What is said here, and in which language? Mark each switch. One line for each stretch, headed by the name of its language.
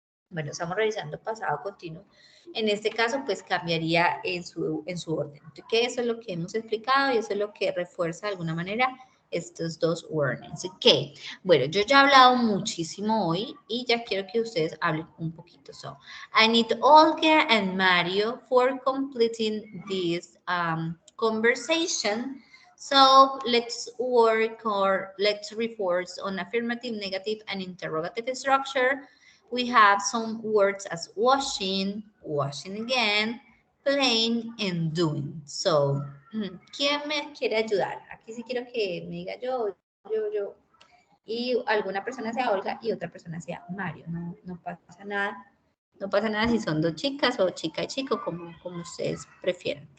Spanish: Bueno, estamos revisando pasado continuo. En este caso, pues cambiaría en su orden. Que eso es lo que hemos explicado y eso es lo que refuerza de alguna manera estos dos warnings. Ok, bueno, yo ya he hablado muchísimo hoy y ya quiero que ustedes hablen un poquito.
English: So, I need Olga and Mario for completing this conversation. So, let's work or let's reinforce on affirmative, negative, and interrogative structure. We have some words as washing, washing again, playing, and doing.
Spanish: So, ¿quién me quiere ayudar? Aquí sí quiero que me diga yo. Y alguna persona sea Olga y otra persona sea Mario. No pasa nada. No pasa nada si son dos chicas o chica y chico, como ustedes prefieran.